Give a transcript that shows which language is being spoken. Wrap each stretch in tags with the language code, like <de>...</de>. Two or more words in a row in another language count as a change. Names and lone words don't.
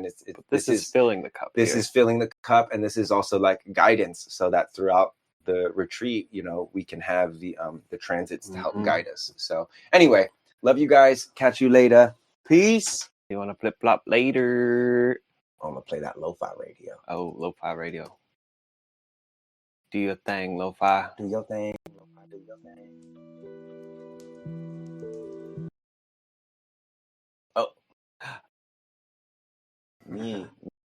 <en>this is filling the cup. This is filling the cup, and this is also like guidance, so that throughout the retreat, you know, we can have the transits to help guide us. So anyway, love you guys. Catch you later. Peace. You want to flip flop later? I'm gonna play that lo-fi radio. Oh, lo-fi radio. Do your thing, lo-fi. Do your thing. Lo-fi, do your thing. Oh. Me</en>